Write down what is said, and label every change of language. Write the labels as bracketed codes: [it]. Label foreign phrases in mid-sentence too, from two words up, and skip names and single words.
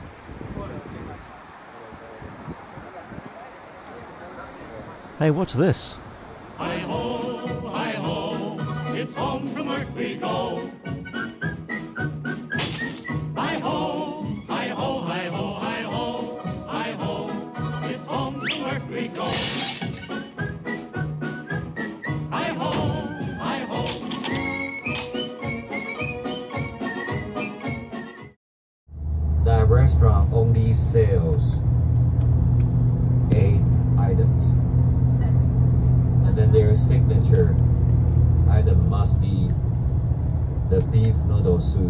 [en] Hey, what's this? Hi-ho, it's home from work we go. Hi-ho, hi-ho, hi-ho, hi-ho, hi-ho, it's home from work we go. Hi-ho, hi-ho. That restaurant only sells 8 items. And then their signature item must be the beef noodle soup.